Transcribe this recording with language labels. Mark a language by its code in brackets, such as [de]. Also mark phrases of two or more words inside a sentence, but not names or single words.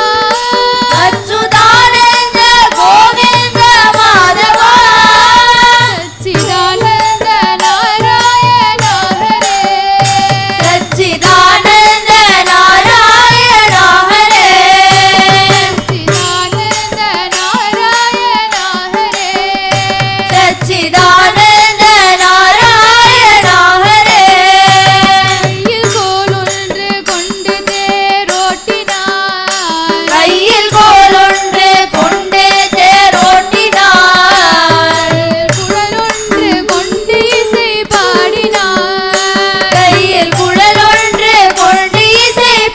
[sa] अच्युतानंद गोविंद माधव, सच्चिदानंद नारायण हरे, सच्चिदानंद नारायण हरे, सच्चिदानंद नारायण हरे, सच्चिदानंद नारायण हरे, [ta] கையில் கோல் ஒன்று கொண்டு தேரோட்டினார், கையில் குழல் ஒன்று கொண்டு இசை பாடினார், கையில் குழல் ஒன்று கொண்டு இசை